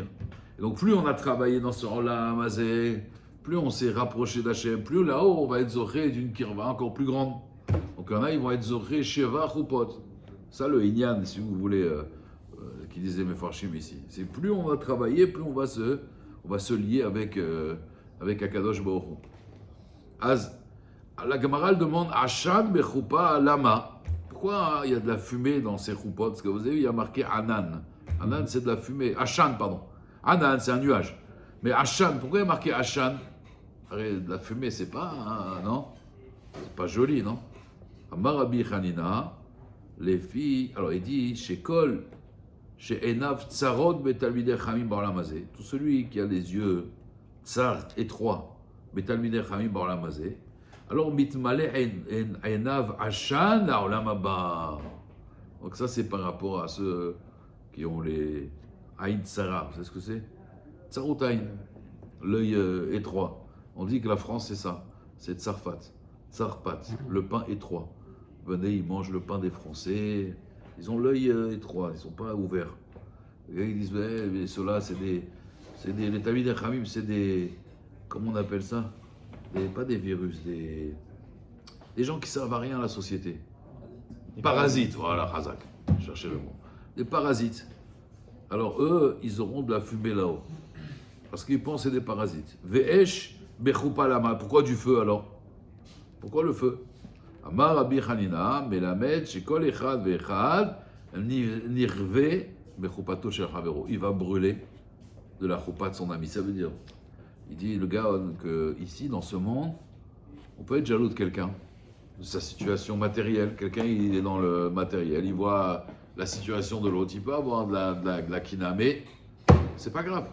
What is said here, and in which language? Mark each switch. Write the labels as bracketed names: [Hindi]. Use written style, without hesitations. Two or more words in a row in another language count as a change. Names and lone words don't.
[French] Et donc plus on a travaillé dans ce [Hebrew] עולם הזה, [French] plus on s'est rapproché d'Hachem, plus là-haut on va être zoré d'une kirva encore plus grande. Donc il y en a, ils vont être zoré [Hebrew] שבע חופות. [French] Ça le Inyan, si vous voulez, qui disait Mefarshim ici. C'est plus on va travailler, plus on va se lier avec [Hebrew] הקדוש ברוך הוא. [French] Az, la Gemara demande [Hebrew] עשן בחופה למה. [French] Pourquoi il y a de la fumée dans ces choupot? Parce que vous avez vu, il y a marqué Anan. Anan, c'est de la fumée. Ashan, pardon. Anan, c'est un nuage. Mais Ashan, pourquoi il y a marqué Ashan? De la fumée, c'est pas, non? C'est pas joli, non? [Hebrew] אמר רבי חנינא, [French] les filles, alors il dit, chez Kol, chez [Hebrew] עיניו צרות בתלמידי חכמים בעולם הזה, [French] tout celui qui a les yeux tsar, étroits, [Hebrew] בתלמידי חכמים בעולם הזה, alors מתמלא עיניו עשן העולם הבא. [French] Donc ça c'est par rapport à ceux qui ont les [Hebrew] עין צרה, [French] vous savez ce que c'est? [Hebrew] צרות עין, [French] l'œil étroit. On dit que la France c'est ça, c'est Tsarfat, Tsarpat, le pain étroit. Venez, ils mangent le pain des Français. Ils ont l'œil étroit, ils ne sont pas ouverts. Les gars, ils disent, mais ceux-là, les [Hebrew] תלמידי חכמים, [French] c'est des, comment on appelle ça? Pas des virus, des gens qui servent à rien à la société. Des parasites, voilà, Khazak, cherchez le mot. Des parasites. Alors eux, ils auront de la fumée là-haut. Parce qu'ils pensent que c'est des parasites. [Hebrew] ואש בחופה למה. [French] Pourquoi du feu alors? Pourquoi le feu? [Hebrew] אמר רבי חנינא מלמד שכל אחד ואחד נכווה בחופתו של חבירו. [French] Il va brûler de la choupa de son ami. Ça veut dire, il dit le gars que ici, dans ce monde, on peut être jaloux de quelqu'un, de sa situation matérielle. Quelqu'un, il est dans le matériel, il voit la situation de l'autre, il peut avoir de la kina, mais c'est pas grave.